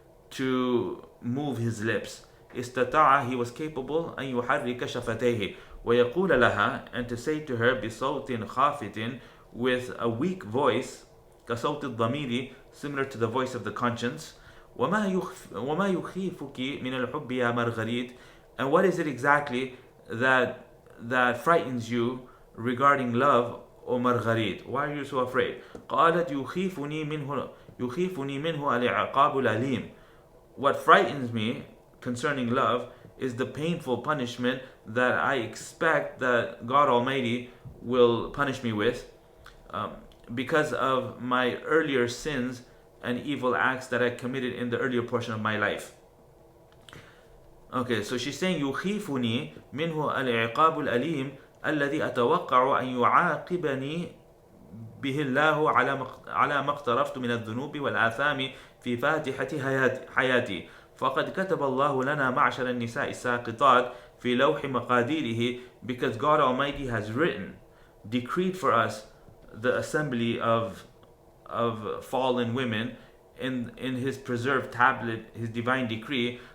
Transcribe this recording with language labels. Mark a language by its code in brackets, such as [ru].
[en] to move his lips. [ar] استطاع, [en] he was capable [ar] أن يحرك شفتيه ويقول لها, [en] and to say to her [ar] بصوت خافت, [en] with a weak voice, [ar] كصوت الضمير, [en] similar to the voice of the conscience. [ar] وما يخيفك من الحب يا مارغريت, [en] and what is it exactly that frightens you regarding love, O Marguerite? Why are you so afraid? [ar] قالت يخيفني منه العقاب الأليم. [en] What frightens me concerning love is the painful punishment that I expect that God Almighty will punish me with, because of my earlier sins and evil acts that I committed in the earlier portion of my life. Okay, so she's saying [ar] يخيفني منه العقاب الأليم الذي أتوقع أن يعاقبني به الله على ما اقترفت من الذنوب والآثام في فاتحة حياتي. فقد كتب الله لنا معشر النساء الساقطات في لوح مقاديره, [en] because God Almighty has decreed for us the assembly of fallen women in His preserved tablet, His divine decree.